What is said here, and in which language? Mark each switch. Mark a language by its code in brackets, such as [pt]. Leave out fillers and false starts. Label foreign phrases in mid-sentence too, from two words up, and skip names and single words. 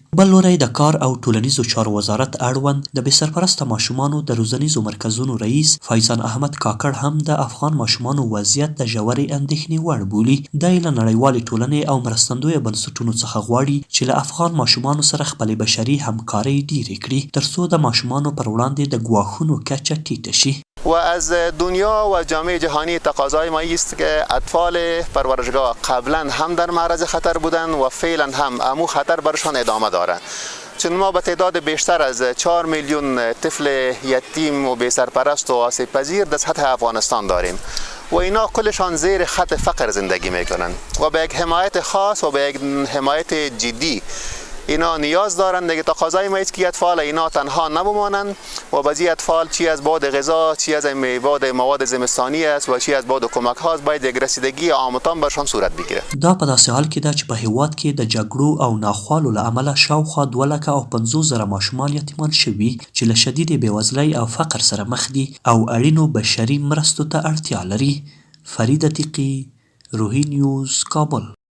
[ps] بل لوری د کار او ټولنیزو چارو وزارت اړوند د بې سرپرسته ماشومانو د روزنیزو مرکزونو رئیس فیضان احمد کاکړ هم د افغان ماشومانو وضعیت د ژورې اندېښنې وړ بولي. دی له نړیوالې ټولنې او مرستندویه بنسټونو څخه غواړي چې له افغان ماشومانو سره خپلې بشري همکارۍ ډیرې کړي ترڅو د ماشومانو پر وړاندې د ګواښونو کچه ټیټه شي. [fa] و از دنیا و جامعه جهانی تقاضای ما است که اطفال پرورشگاه قبلا هم در معرض خطر بودند و فعلا هم امو خطر برشان ادامه دارند، چون ما به تعداد بیشتر از 4 میلیون طفل یتیم و بی سرپرست و آسیب پذیر در سطح افغانستان داریم و اینا کلشان زیر خط فقر زندگی میکنن و به یک حمایت خاص و به یک حمایت جدی اینا نیاز دارند. دیگه تقاضای ما است که اطفال اینا تنها نبمانند و بعضی اطفال چی از بعد غذا، چی از بعد مواد زمستانی است و چی از بعد کمک هاست باید یک رسیدگی عامتان برشان صورت بگیره. [ps] دا په داسې حال کې ده چې په هیواد کې د جګړو او ناخوالو له امله شاوخوا 250,000 ماشومان یتیمان شوي چې له شدیدې بېوزلۍ او فقر سره مخ دي او اړینو بشري مرستو ته اړتیا لري. فرید عتیقي، روهی نیوز، کابل.